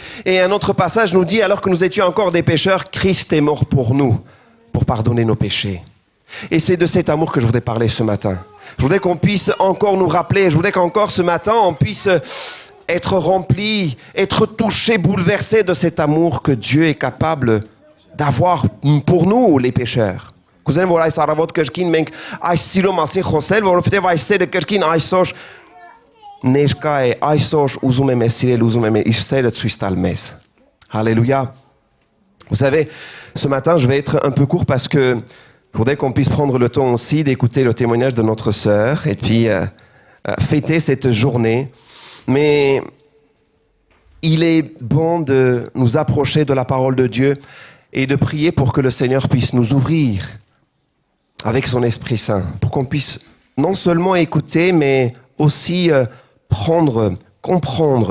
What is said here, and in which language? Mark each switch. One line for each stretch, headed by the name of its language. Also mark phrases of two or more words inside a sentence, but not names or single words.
French: Et un autre passage nous dit, alors que nous étions encore des pécheurs, Christ est mort pour nous, pour pardonner nos péchés. Et c'est de cet amour que je voudrais parler ce matin. Je voudrais qu'on puisse encore nous rappeler, je voudrais qu'encore ce matin, on puisse être rempli, être touché, bouleversé de cet amour que Dieu est capable d'avoir pour nous, les pécheurs.
Armenian: Կուզեմ որ այս առավոտ կրկին մենք այս սիրո մասին խոսել, որովհետև այս սերը կրկին այսօր ներկա է, այսօր ուզում է մեզ սիրել, ուզում է իր սերը ցույց տալ մեզ.
French: Alléluia. Vous savez, ce matin, je vais être un peu court parce que je voudrais qu'on puisse prendre le temps aussi d'écouter le témoignage de notre sœur et puis fêter cette journée. Mais il est bon de nous approcher de la parole de Dieu et de prier pour que le Seigneur puisse nous ouvrir avec son Esprit Saint, pour qu'on puisse non seulement écouter, mais aussi prendre, comprendre.